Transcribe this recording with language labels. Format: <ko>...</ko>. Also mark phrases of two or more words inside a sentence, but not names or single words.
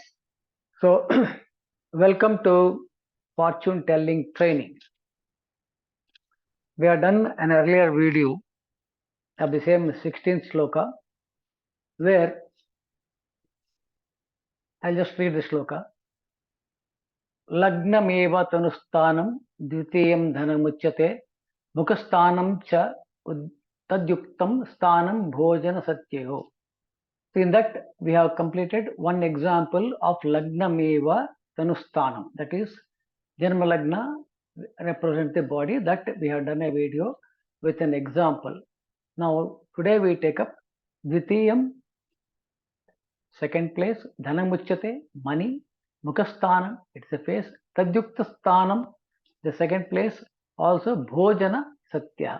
<en>So, welcome to fortune telling training. We have done an earlier video of the same 16th sloka where I'll just read the sloka.</en> <sa>Lagnameva tanustanam dvitiyam dhanamuchyate mukhastanam cha tadyuktam stanam bhojana satyeho.</sa> <en>So in that we have completed one example of</en> <sa>Lagnameva tanustanam,</sa> <en>that is</en> <sa>Janma Lagna</sa> <en>represent the body. That we have done a video with an example. Now today we take up Dvitiyam, second place, Dhanamuchyate, money, Mukhastanam, it's a face,</en> <sa>Tadyukta Stanam,</sa> <en>the second place, also</en> <sa>Bhojana Satya.</sa>